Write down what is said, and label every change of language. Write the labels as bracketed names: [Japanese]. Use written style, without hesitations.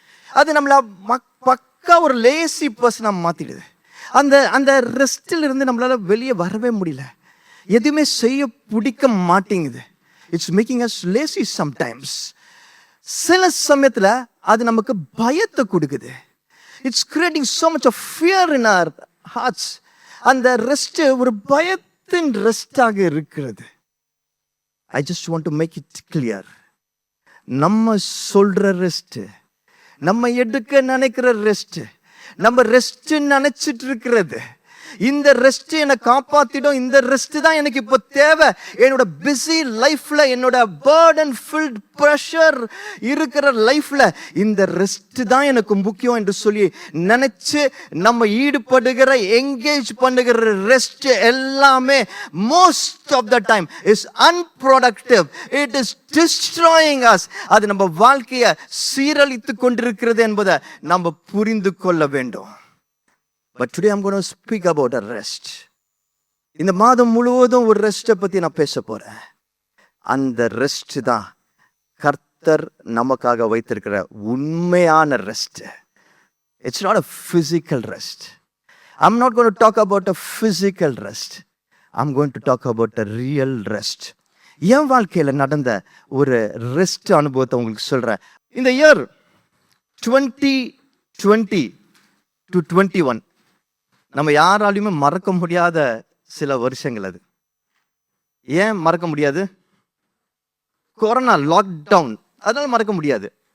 [Tamil] அது நம்மள பக்கா ஒரு லேசி பர்சனா மாத்திடுது. அந்த ரெஸ்டில் இருந்து நம்மளால வெளியே வரவே முடியல, எதுவுமே செய்ய பிடிக்க மாட்டேங்குது. [English] It's making us lazy sometimes. [Tamil] சில சமயத்துல அது நமக்கு பயத்தை கொடுக்குது. [English] It's creating so much of fear in our hearts. [Tamil] அந்த ரெஸ்ட் ஒரு பயத்தின் ரெஸ்டாக இருக்கிறது. [English] I just want to make it clear. [Tamil] நம்ம சொல்ற ரெஸ்ட், நம்ம எடுக்க நினைக்கிற ரெஸ்ட், நம்ம ரெஸ்ட் நினைச்சிட்டு இருக்கிறது, இந்த ரெஸ்ட் என்னை காப்பாத்திடும், இந்த ரெஸ்ட் தான் எனக்கு இப்போ தேவை, என்னோட பிஸி லைஃப்ல, என்னோட பர்டன் ஃபில்ட் ப்ரெஷர் இருக்கிற லைஃப்ல இந்த ரெஸ்ட் தான் எனக்கு முக்கியம் என்று சொல்லி நினைச்சு நம்ம ஈடுபடுகிற, என்கேஜ் பண்ணுகிற ரெஸ்ட் எல்லாமே [English] Most of the time is unproductive. It is destroying us. [Tamil] அது நம்ம வாழ்க்கையை சீரழித்து கொண்டிருக்கிறது என்பதை நம்ம புரிந்து கொள்ள வேண்டும். [English] But today I'm going to speak about a rest. [Tamil] இந்த மாதம் முழுவதும் ஒரு ரெஸ்ட்டை பற்றி நான் பேச போகிறேன். அந்த ரெஸ்ட் தான் கர்த்தர் நமக்காக வைத்திருக்கிற உண்மையான rest. [English] It's not a physical rest. I'm not going to talk about a physical rest. I'm going to talk about a real rest. [Tamil] என் வாழ்க்கையில் நடந்த ஒரு ரெஸ்ட் அனுபவத்தை உங்களுக்கு சொல்கிறேன். இந்த இயர் 2020 to 21 நம்ம யாராலையுமே மறக்க முடியாத சில வருஷங்கள். அது ஏன் மறக்க முடியாது? கொரோனா, லாக்டவுன், அதனால மறக்க முடியாது.